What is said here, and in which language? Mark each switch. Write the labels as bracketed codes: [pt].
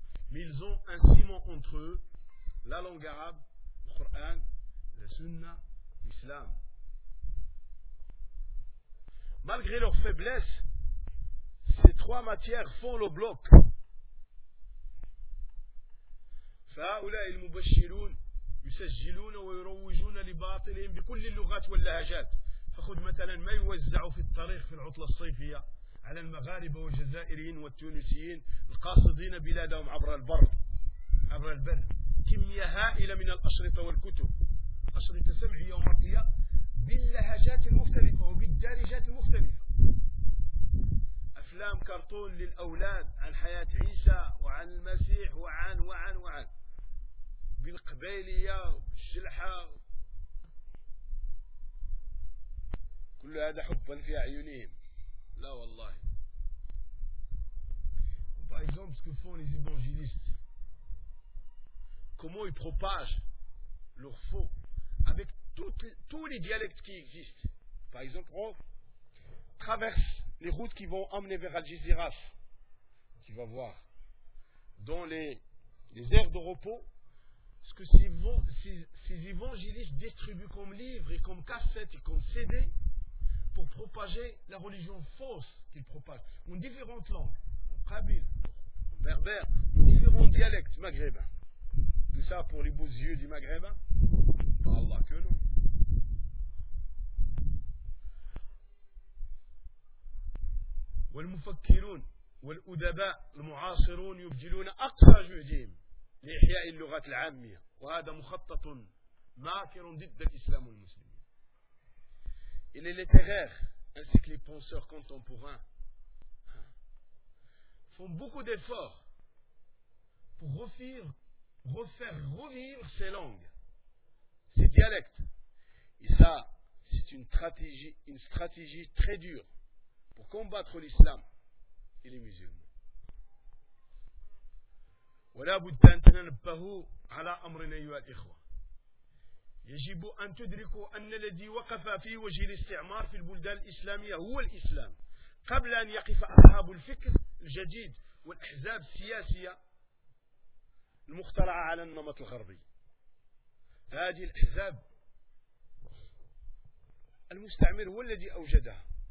[fr] Mais ils ont un ciment entre eux, la langue arabe, le Coran, la Sunna, l'Islam. Malgré leurs faiblesses, ces trois matières font le bloc. [ar] فهؤلاء المبشرون يسجلون ويروجون لباطلهم بكل اللغات واللهجات. فخذ مثلا ما يوزع في الطريق في العطلة الصيفية على المغاربة والجزائريين والتونسيين القاصدين بلادهم عبر البر عبر البر كمية هائلة من الأشرطة والكتب أشرطة سمعية ومرئية باللهجات المختلفة وبالدارجات المختلفة. أفلام كرتون للأولاد عن حياة عيسى وعن المسيح وعن وعن وعن بالقبيلية والشلحة كل هذا حبا في أعينهم. لا والله. [fr] Par exemple, ce que font les évangélistes, comment ils propagent leur faux avec tous les dialectes qui existent. Par exemple, on traverse les routes qui vont emmener vers Al-Jaziraf, tu vas voir, dans les aires de repos, ce que ces évangélistes distribuent comme livres et comme cassettes et comme CD pour propager la religion fausse qu'ils propagent en différentes langues, en kabyle, en berbère, en différents dialectes maghrébins. Tout ça pour les beaux yeux du maghrébin? Par Allah que non. [ar] والمفكرون والأدباء المعاصرون يبذلون أقصى جهدهم لإحياء اللغات العامية وهذا مخطط [fr] Nakirun dit de l'islam ou le musulman. Et les littéraires, ainsi que les penseurs contemporains, font beaucoup d'efforts pour refaire revivre ces langues, ces dialectes. Et ça, c'est une stratégie très dure pour combattre l'islam et les musulmans. Voilà, vous tentez de parler à la amrine et à l'ikhwa. [ar] يجب أن تدركوا أن الذي وقف في وجه الاستعمار في البلدان الإسلامية هو الإسلام قبل أن يقف أصحاب الفكر الجديد والأحزاب السياسية المخترعة على النمط الغربي. هذه الأحزاب المستعمر هو الذي أوجدها.